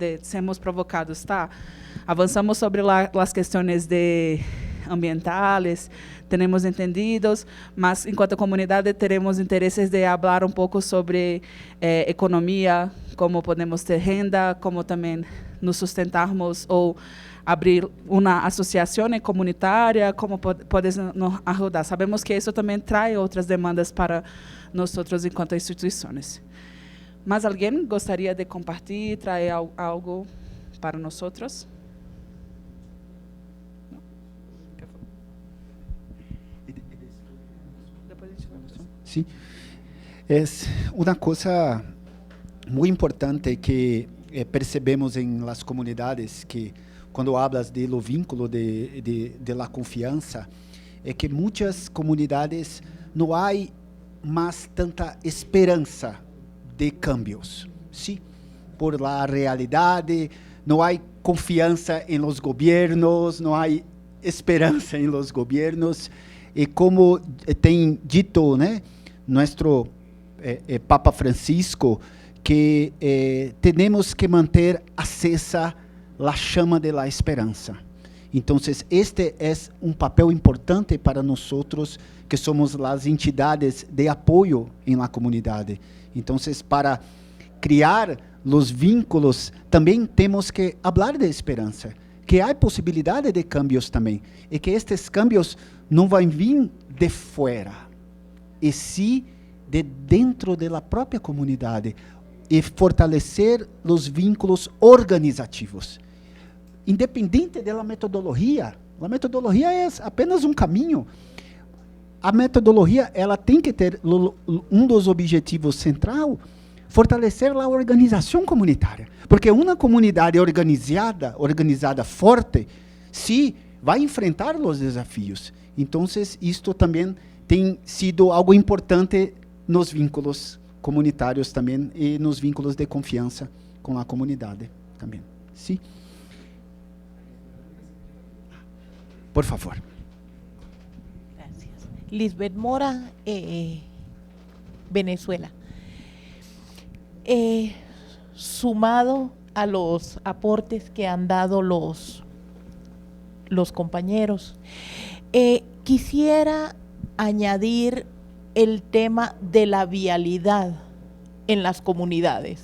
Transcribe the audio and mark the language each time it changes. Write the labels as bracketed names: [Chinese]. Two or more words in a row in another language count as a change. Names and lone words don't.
[Portuguese] De sermos provocados, tá? Avançamos sobre as questões de ambientales, temos entendidos, mas enquanto comunidade teremos interesses de falar um pouco sobre economia, como podemos ter renda, como também nos sustentarmos ou abrir uma associação comunitária, como pode nos ajudar. Sabemos que isso também traz outras demandas para nós enquanto instituições. Mas alguém gostaria de compartilhar, trazer algo para nós? [Spanish] Sí, es una cosa muy importante que percebemos en las comunidades, que cuando hablas de lo vínculo de la confianza, es que muchas comunidades no hay más tanta esperanza de cambios, ¿sí? Por la realidad, no hay confianza en los gobiernos, no hay esperanza en los gobiernos, y como [Portuguese] tem dito, [Spanish] ¿no? Nuestro Papa Francisco, que tenemos que [Portuguese] manter acesa [Spanish] la chama de la esperanza. Entonces, este es un papel importante para nosotros que somos las entidades de apoyo en la comunidad. Entonces, para criar los vínculos, también tenemos que hablar de esperanza, que hay posibilidades de cambios también, y que estos cambios no van a vir de fuera, y sí de dentro de la propia comunidad, y fortalecer los vínculos organizativos. [Portuguese] Independente da metodologia, a metodologia é apenas um caminho. A metodologia, ela tem que ter um dos objetivos central, fortalecer a organização comunitária. Porque uma comunidade organizada forte, sim, vai enfrentar os desafios. Então, isto também tem sido algo importante nos vínculos comunitários também e nos vínculos de confiança com a comunidade também. Sim. Por favor. [Spanish] Gracias. Lisbeth Mora, Venezuela. Sumado a los aportes que han dado los compañeros, quisiera añadir el tema de la vialidad en las comunidades.